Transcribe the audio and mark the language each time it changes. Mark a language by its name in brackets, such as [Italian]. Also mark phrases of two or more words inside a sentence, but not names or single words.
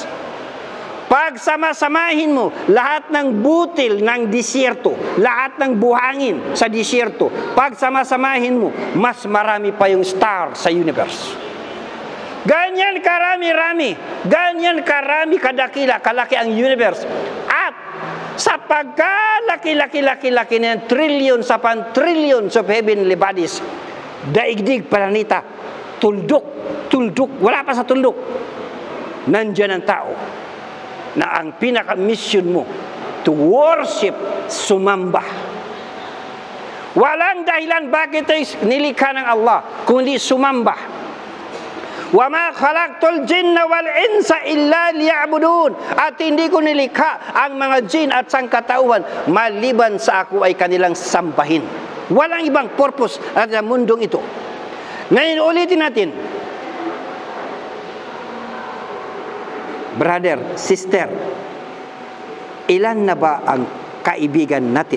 [Filipino] Pag sama-samahin mo lahat ng butil ng disyerto, lahat ng buhangin sa disyerto, pag sama-samahin mo, mas marami pa yung star sa universe. Ganyan karami-rami, ganyan karami kadakila, kalaki ang universe. At sa pagkalaki-laki-laki-laki ng [English] trillions upon trillions of heavenly bodies, [Filipino] daigdig, planeta, tuldok, wala pa sa tuldok, nandyan ang tao na ang pinaka-mission mo [English] to worship, [Filipino] sumamba. Walang dahilan bakit ay nilikha ng Allah kundi sumamba. [Arabic] وما خلقت الجن والإنس إلا ليعبدون. [Filipino] At hindi ko nilikha ang mga jin at sangkatauhan maliban sa ako ay kanilang sambahin. Walang ibang purpose at sa mundong ito. Ngayon ulitin natin. [English] Brother, sister, [Filipino] ilan na ba ang kaibigan natin?